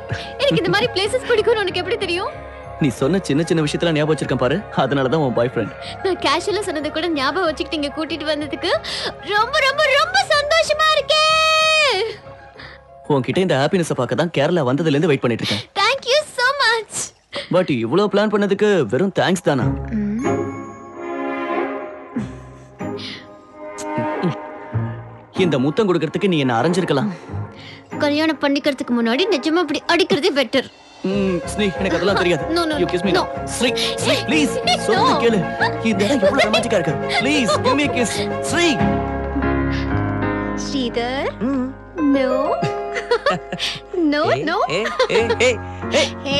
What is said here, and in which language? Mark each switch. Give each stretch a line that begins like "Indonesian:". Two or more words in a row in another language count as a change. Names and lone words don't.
Tamil: எனக்கு இந்த மாதிரி பிளேसेस பிடிக்கும்னு உனக்கு எப்படி தெரியும்? நீ சொன்ன சின்ன சின்ன விஷயத்துல ஞாபகம் வச்சிருக்கேன் பாரு, அதனால தான் உன்
English: boy friend.
Tamil: நான் கேஷுவலா சொன்னது கூட ஞாபகம் வச்சுக்கிட்டு இங்க கூட்டிட்டு வந்ததுக்கு ரொம்ப ரொம்ப ரொம்ப சந்தோஷமா இருக்கேன். உன்கிட்ட இந்த ஹாப்பினஸை பார்க்க தான் கேரளா வந்ததுல இருந்து வெயிட் பண்ணிட்டு இருக்கேன்.
English: Thank you so much.
Tamil: பட் இவ்வளவு பிளான் பண்ணதுக்கு வெறும் தேங்க்ஸ் தானா? இந்த முத்தம் கொடுக்கறதுக்கு நீ என்ன அரைஞ்சிருக்கலாம். கல்யாணம் பண்ணிக்கிறதுக்கு முன்னாடி நிஜமா அப்படி அடிக்கிறதே பெட்டர். ஸ்னீ, எனக்கு அதெல்லாம் தெரியாது.
English: No, no, You kiss me no. now.
Tamil: ஸ்ரீ, ஸ்ரீ, please. சொல்லுங்க கேளு. இந்த இடம் எவ்வளவு ரொமான்டிக்கா இருக்கு.
English: Please, give me a kiss.
Tamil: ஸ்ரீ. ஸ்ரீதர்.
English: No. No, no. Hey,